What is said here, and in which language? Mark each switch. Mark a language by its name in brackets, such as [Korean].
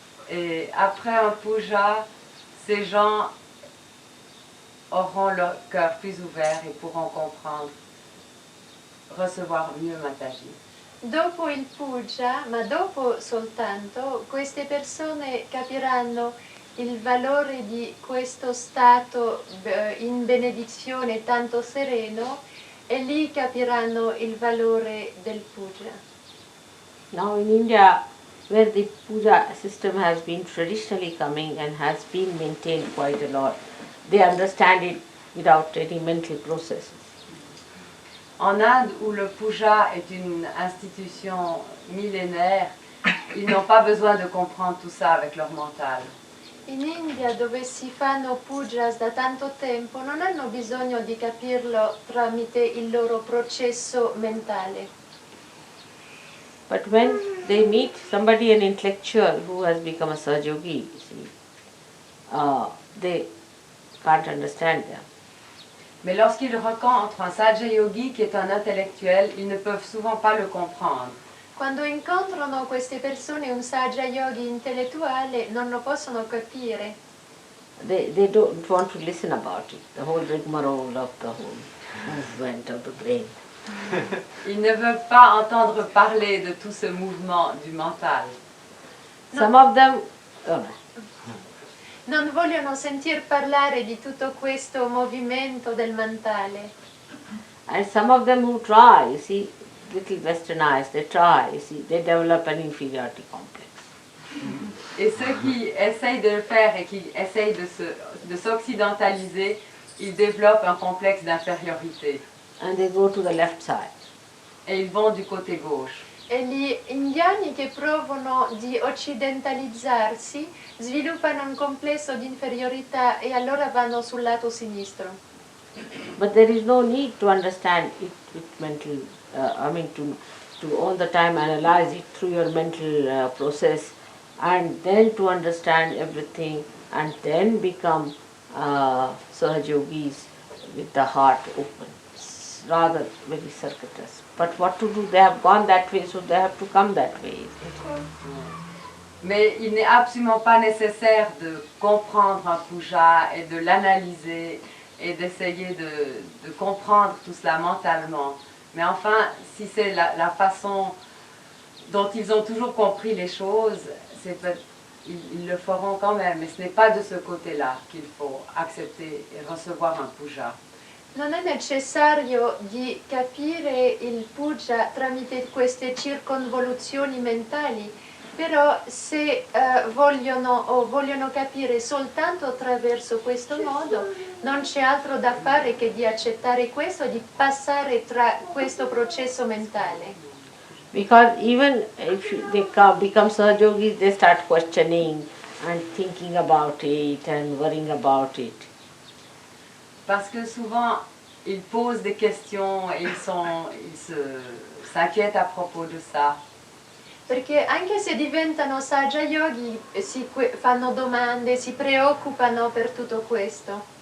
[French] Et après un puja, ces gens auront leur cœur plus ouvert et pourront comprendre, recevoir mieux Mataji. [Italian] Dopo il puja, ma dopo soltanto, queste persone capiranno il valore di questo stato in benedizione tanto sereno e lì capiranno il valore del puja. [English] Now in India, where the puja system has been traditionally coming and has been maintained quite a lot, they understand it without any mental processes. [French] En Inde, où le puja est une institution millénaire, ils n'ont pas besoin de comprendre tout ça avec leur mental. [Italian] In India, dove si fanno pujas da tanto tempo, non hanno bisogno di capirlo tramite il loro processo mentale. [English] But when they meet somebody, an intellectual who has become a Sahaja Yogi, you see, they can't understand them. [French] Mais lorsqu'ils rencontrent un Sahaja Yogi qui est un intellectuel, ils ne peuvent souvent pas le comprendre. [Italian] Quando incontrano queste persone un Sahaja Yogi intellettuale non lo possono capire. [English] They don't want to listen about it, the whole rigmarole of the whole movement of the brain. [French] Ils ne veulent pas entendre parler de tout ce mouvement du mental. [English] Some of them, [Italian] Non vogliono sentir parlare di tutto questo movimento del mentale. [English] and some of them who try, you see, little westernized, they try, you see, they develop an inferiority complex. [French] Et ceux qui essayent de le faire et qui essayent de s'occidentaliser, ils développent un complexe d'infériorité. [English] And they go to the left side. [French] Et ils vont du côté gauche. [Italian] E gli indiani che provano di occidentalizzarsi sviluppano un complesso di inferiorità e allora vanno sul lato sinistro. [English] But there is no need to understand it with mental, to all the time analyze it through your mental process and then to understand everything and then become Sahaja Yogis with the heart open. It's rather very circuitous. But what to do? They have gone that way, so they have to come that way. [French] Mais il n'est absolument pas nécessaire de comprendre un puja et de l'analyser et d'essayer de comprendre tout cela mentalement. Mais enfin, si c'est la façon dont ils ont toujours compris les choses, ils le feront quand même. Mais ce n'est pas de ce côté-là qu'il faut accepter et recevoir un puja. [Italian] Non è necessario di capire il puja tramite queste circonvoluzioni mentali, però se vogliono capire soltanto attraverso questo modo, non c'è altro da fare che di accettare questo, di passare tra questo processo mentale. [English] Because even if they become Sahaja Yogis, they start questioning and thinking about it and worrying about it. [French] Parce que souvent, ils posent des questions et ils s'inquiètent à propos de ça. [Italian] Perché anche se diventano Sahaja Yogi fanno domande, si preoccupano per tutto questo.